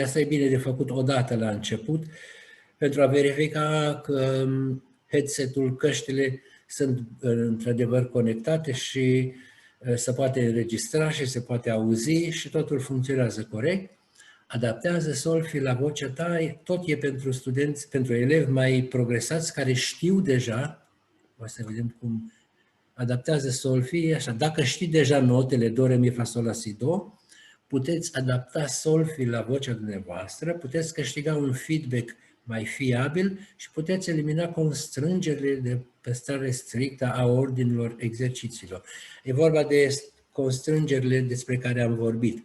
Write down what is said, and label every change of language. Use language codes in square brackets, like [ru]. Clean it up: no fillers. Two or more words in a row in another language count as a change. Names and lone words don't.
[ro] Asta e bine de făcut o dată la început, pentru a verifica că headset-ul, căștile sunt într-adevăr conectate și se poate înregistra și se poate auzi și totul funcționează corect. Adaptează Solfi la vocea ta, tot e pentru studenți, pentru elevi mai progresați care știu deja, o să vedem cum adaptează Solfi, așa, dacă știi deja notele do, re, mi, fa, sol, la, si, do, puteți adapta Solfi la vocea dumneavoastră, puteți câștiga un feedback mai fiabil și puteți elimina constrângerile de păstrare strictă a ordinilor exercițiilor. E vorba de constrângerile despre care am vorbit.